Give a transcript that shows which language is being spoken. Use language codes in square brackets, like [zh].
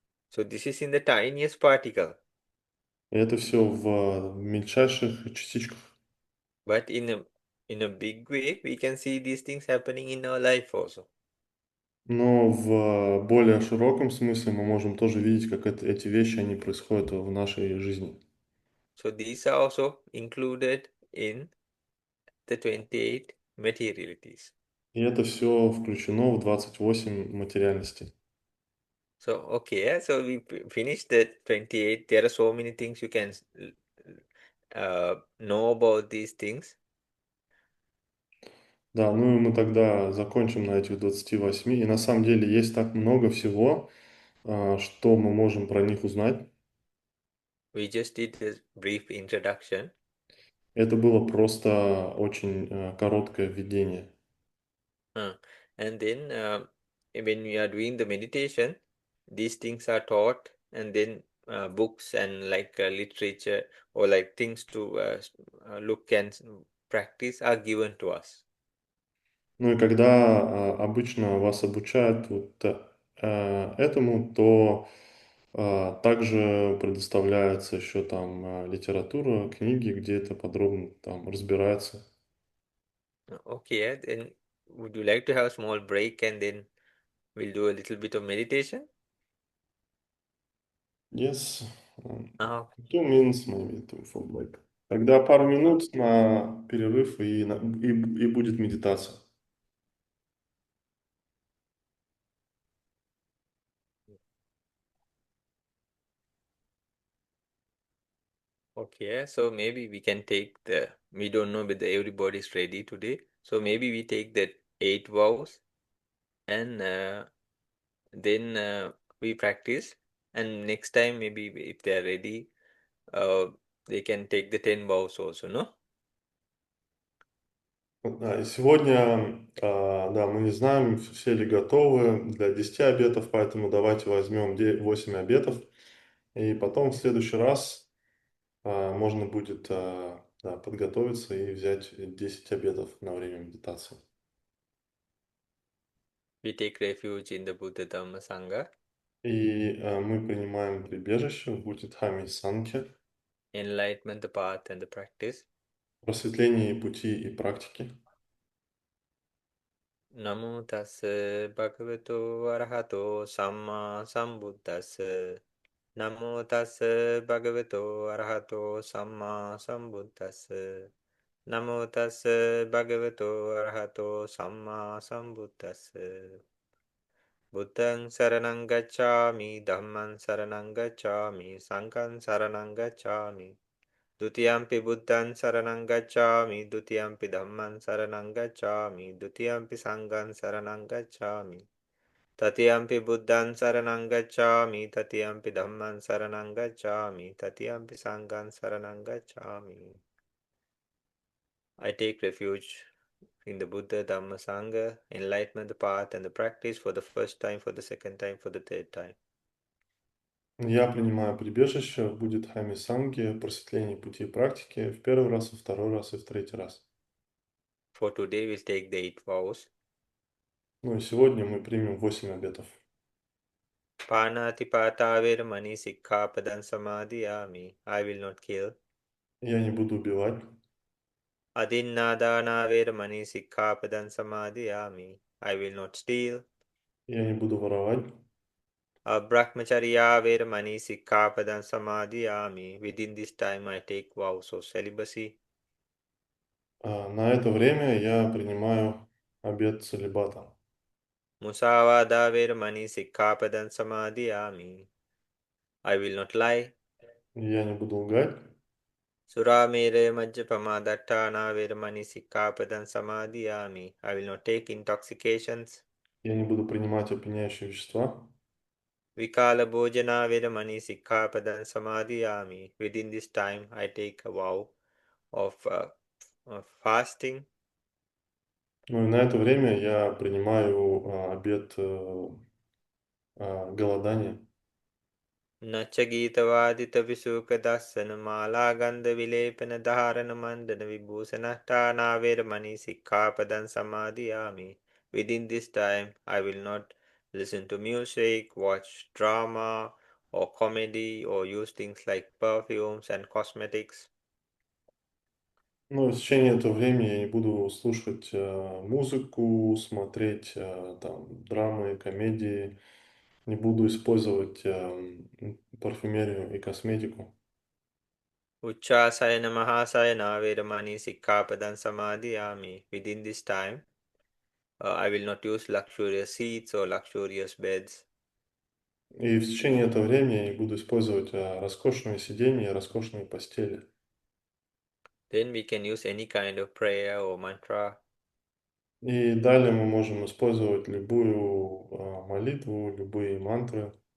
[en] So this is in the tiniest particle, [ru] И это все в мельчайших частичках. [en] but in a big way we can see these things happening in our life also. [ru] Но в более широком смысле мы можем тоже видеть, как эти вещи, они происходят в нашей жизни. [en] So these are also included in the 28 materialities. [ru] И это все включено в 28 материальностей. [en] So okay, so we finished the 28. There are so many things you can know about these things. [ru] Да, ну и мы тогда закончим на этих 28. И на самом деле есть так много всего, что мы можем про них узнать. [en] We just did a brief introduction. [ru] Это было просто очень короткое введение. [en] And then when we are doing the meditation, these things are taught, and then books and like literature or like things to look and practice are given to us. [ru] Ну и когда обычно вас обучают вот этому, то также предоставляется еще там литература, книги, где это подробно там разбирается. [en] Okay, then would you like to have a small break and then we'll do a little bit of meditation? Yes, 2 minutes maybe for break. [ru] Тогда пару минут на перерыв и будет медитация. [en] Okay, so maybe we can take we don't know whether everybody is ready today. So maybe we take the 8 vows and then we practice. And next time, maybe if they are ready, uh, they can take the 10 vows also, no? [ru] Да, и сегодня, да, мы не знаем, все ли готовы для 10 обетов, поэтому давайте возьмем 8 обетов, и потом в следующий раз можно будет да, подготовиться и взять 10 обетов на время медитации. [en] We take refuge in the Buddha Dhamma Sangha, [ru] И мы принимаем прибежище в Буддхаме Санке, [en] enlightenment, the path, and the practice. [ru] просветлении пути и практики. [pi] Namo tassa bhagavato arahato samma sambuddhassa. Namo tassa bhagavato arahato samma sambuddhassa. Namo tassa bhagavato arahato samma sambuddhassa. Buddhaṃ saranang gacchāmi, Dhammaṃ saranang gacchāmi, Sanඝaṃ saranang gacchāmi. Dutiyampi Buddhaṃ saranang gacchāmi, Dutiyampi Dhammaṃ saranang gacchāmi, Dutiyampi Sanඝaṃ saranang gacchāmi. Tatiyampi Buddhaṃ saranang gacchāmi, Tatiyampi Dhammaṃ saranang gacchāmi, Tatiyampi Sanඝaṃ saranang gacchāmi. [en] I take refuge in the Buddha, Dhamma, Sangha, enlightenment, the path, and the practice for the first time, for the second time, for the third time. [ru] Я принимаю прибежище в Буддхаме Санге, просветлении пути и практики в первый раз, во второй раз и в третий раз. [en] For today, we'll take the 8 vows. [ru] Ну и сегодня мы примем 8 обетов. [pi] Panatipata veramani sikkhapadan samadhiyami. [en] I will not kill. [ru] Я не буду убивать. [pi] Adinnadana veramani sikkhapadan samadhiyami. [en] I will not steal. [ru] Я не буду воровать. [pi] Brahmacharya veramani sikkhapadan samadhiyami. [en] Within this time I take vows of celibacy. [ru] На это время я принимаю обет целибата. [pi] Musavada veramani sikkhapadan samadhiyami. [en] I will not lie. [ru] Я не буду лгать. [pi] Suramere majjapama dattana veramani sikkhapadan samadhiyami. [en] I will not take intoxications. [ru] Я не буду принимать опьяняющие вещества. [pi] Vikala bhojana veramani sikkhapadan samadhiyami. [en] Within this time I take a vow of fasting. [ru] Ну и на это время я принимаю обет голодания. [pi] Nacha gītavādita visuka dasana mālā gandha vilepana dharana mandana vibhūsanattāna veramani sikkhapadan samadhiyami. [en] Within this time, I will not listen to music, watch drama or comedy, or use things like perfumes and cosmetics. [ru] Ну, в течение этого времени я не буду слушать музыку, смотреть там драмы, комедии, не буду использовать парфюмерию и косметику. [pi] Uchchāsayana mahāsayana veramani sikkhapadan samadhiyami. [en] Within this time, I will not use luxurious seats or luxurious beds. [ru] И в течение этого времени я не буду использовать роскошные сиденья и роскошные постели. [en] Then we can use any kind of prayer or mantra. [ru] И далее мы можем использовать любую молитву, любые мантры.